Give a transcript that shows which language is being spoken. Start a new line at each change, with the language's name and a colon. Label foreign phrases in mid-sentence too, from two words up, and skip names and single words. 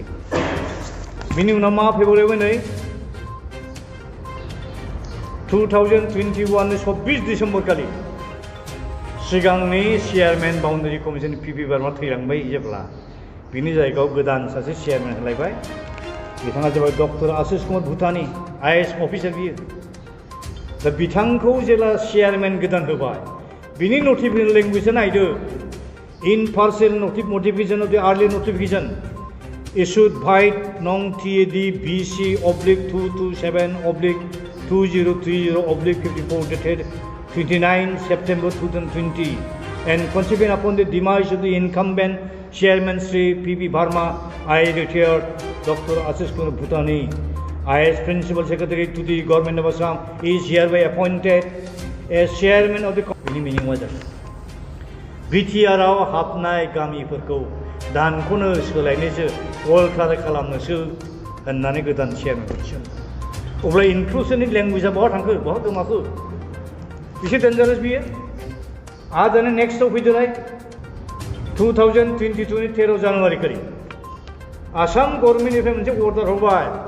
Bodo: बिनि उनाव मा फैबावलायबाय? नै 2021 24 डिसेम्बर खालि सिगांनि चेयारमेन बाउन्डारि कमिसन पिपि बार्मा थैलांबाय जेब्ला बिनि जायगायाव गोदान सासे चेयारमेन होलायबाय। बिथाङा जाबाय डक्टर आशिष कुमार भुटानी, आइएएस अफिसार बियो। दा बिथांखौ जेब्ला चेयारमेन गोदान होबाय, बिनि नटिफिकेसन लेंगुवेजआ नायदो
English: in partial notification of the earlier notification issued by Nong TAD BC /227/2030/54 dated 29 September 2020 and consequent upon the demise of the incumbent chairman Sri P.B. Barma, I retired Dr. Ashish Kumar Bhutani as Principal Secretary to the Government of Assam is hereby appointed as Chairman of the Company. Meaning was that
Bodo: BTRआव हाबनाय गामिफोरखौ दानखौनो सोलायनोसो अल्टार खालामनोसो होननानै गोदान चेयारमेन थिसन। अब्ला इनक्लुसननि लेंगुवेजआ बहा थांखो, बहा गोमाखो? एसे डेन्जारास बियो। आरो दाना नेक्स्टआव फैदोलाय 2022 नि 13 जानुवारि खालि आसाम गभर्नमेन्टनिफ्राय मोनसे अर्डार हरबाय।